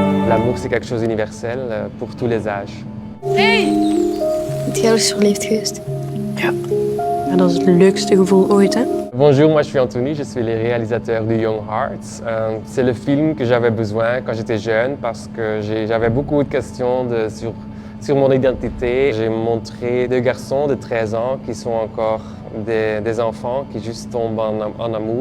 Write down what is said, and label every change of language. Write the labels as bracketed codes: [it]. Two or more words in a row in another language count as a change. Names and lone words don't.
[fr] L'amour, c'est quelque chose d'universel pour tous les âges. Hey! [nl] Het jij is verliefd geweest? Ja. Ja, dat is het leukste gevoel ooit, hè? [fr] Bonjour, moi je suis Anthony, je suis le réalisateur du Young Hearts. C'est le film que j'avais besoin quand j'étais jeune parce que j'avais beaucoup de questions sur mon identité. J'ai montré deux garçons de 13 ans qui sont encore des enfants qui juste tombent en amour.